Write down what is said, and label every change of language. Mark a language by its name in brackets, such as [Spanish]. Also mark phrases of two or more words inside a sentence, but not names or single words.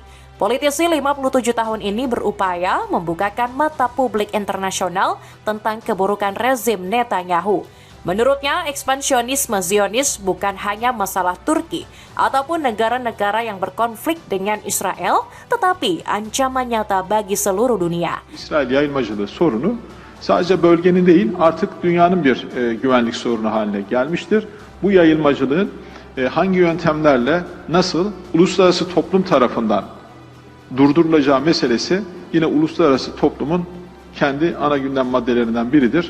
[Indonesian] Politisi 57 tahun ini berupaya membukakan mata publik internasional tentang keburukan rezim Netanyahu. Menurutnya, ekspansionisme Zionis bukan hanya masalah Turki ataupun negara-negara yang berkonflik dengan Israel, tetapi ancaman nyata bagi seluruh dunia. [Turkish] İsrail yayılmacılığı sorunu sadece bölgenin değil, artık dünyanın bir güvenlik sorunu haline gelmiştir. Bu yayılmacılığın hangi yöntemlerle nasıl uluslararası toplum tarafından durdurulacağı meselesi yine uluslararası toplumun kendi ana gündem maddelerinden biridir.